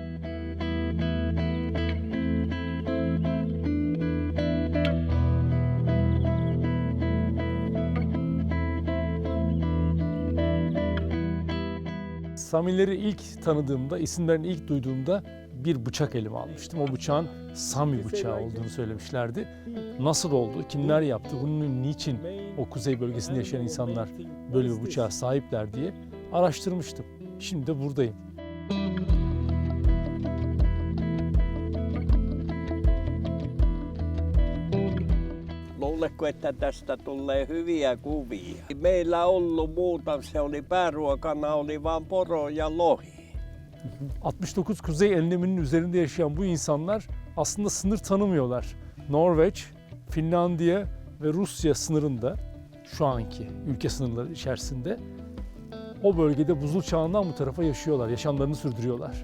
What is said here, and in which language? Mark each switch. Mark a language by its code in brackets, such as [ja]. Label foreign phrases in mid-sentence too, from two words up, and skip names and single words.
[tr] Samileri ilk tanıdığımda, isimlerini ilk duyduğumda bir bıçak elime almıştım. O bıçağın Sami bıçağı olduğunu söylemişlerdi. Nasıl oldu, kimler yaptı, bunun niçin o kuzey bölgesinde yaşayan insanlar böyle bir bıçağa sahipler diye araştırmıştım. Şimdi de buradayım. [fi] Luuletko, että tästä tulee hyviä kuvia? Meillä ollut muuta, se oli pääruokana, oli vaan poro ja lohi. [tr] 69 kuzey enleminin üzerinde yaşayan bu insanlar aslında sınır tanımıyorlar. Norveç, Finlandiya ve Rusya sınırında, şu anki ülke sınırları içerisinde o bölgede buzul çağından bu tarafa yaşıyorlar, yaşamlarını sürdürüyorlar.